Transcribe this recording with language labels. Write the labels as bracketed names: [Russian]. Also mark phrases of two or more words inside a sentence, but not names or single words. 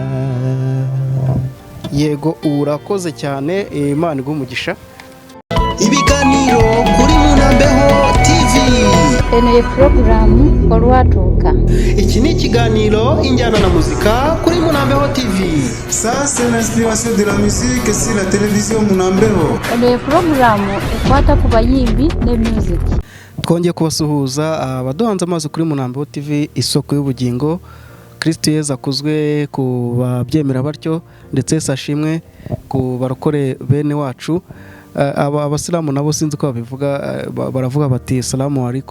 [Kinyarwanda] Yego, urakoze cyane, Imana iguhe umugisha. Ibiganiro kuri Munambeho TV. [Ganda] Ene porogaramu Olwatuuka. [Kinyarwanda] Iki ni ikiganiro injyana na muzika kuri Munambeho TV. [French] Ça, c'est l'inspiration de la musique sur la télévision Munambeho. [Ganda] Ene porogaramu ekwata ku bayimbi ne music. [Kinyarwanda] Twongeye kubasuhuza abaduhanze amazi kuri Munambeho TV, isoko y'ubugingo. Kristo Yesu akuzwe ku babyemera batyo, ndetse sashimwe ku barokore bene wacu. Abasilamu nabo sinzi ko babivuga, baravuga bati [Arabic] سلام عليكم.